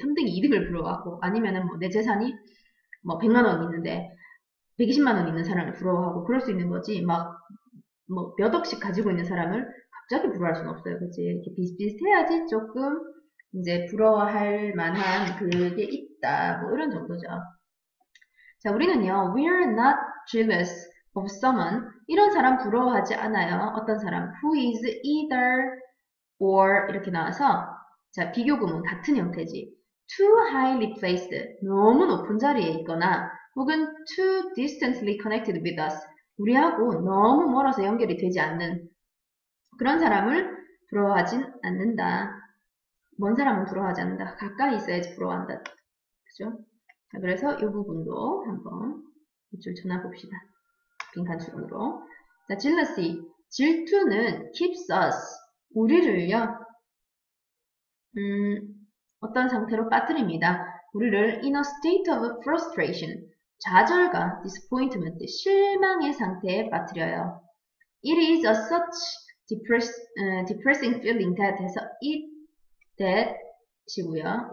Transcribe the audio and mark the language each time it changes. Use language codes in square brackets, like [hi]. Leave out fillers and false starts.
[ko] 3등이 2등을 부러워하고 아니면은 뭐 내 재산이 뭐 100만 원 있는데 120만 원 있는 사람을 부러워하고 그럴 수 있는 거지. 막 뭐 몇 억씩 가지고 있는 사람을 갑자기 부러워할 수는 없어요. 그치? 이렇게 비슷비슷해야지 조금 이제 부러워할 만한 그게 있다. 뭐 이런 정도죠. 자, 우리는요, [en] we're not jealous of someone. [ko] 이런 사람 부러워하지 않아요. 어떤 사람, [en] who is either or [ko] 이렇게 나와서 자, 비교구문 같은 형태지. [en] too highly placed, [ko] 너무 높은 자리에 있거나 혹은 [en] too distantly connected with us, [ko] 우리하고 너무 멀어서 연결이 되지 않는 그런 사람을 부러워하진 않는다. 먼 사람은 부러워하지 않는다. 가까이 있어야지 부러워한다. 그죠? 자, 그래서 이 부분도 한번 밑줄 쳐놔봅시다. 빈칸수론으로. 자, jealousy. 질투는 [en] keeps us. [ko] 우리를요, 어떤 상태로 빠뜨립니다. 우리를 [en] in a state of frustration. [ko] 좌절과 disappointment. 실망의 상태에 빠뜨려요. [en] It is a such depressing feeling that [ko] 해서 [en] it that 시고요.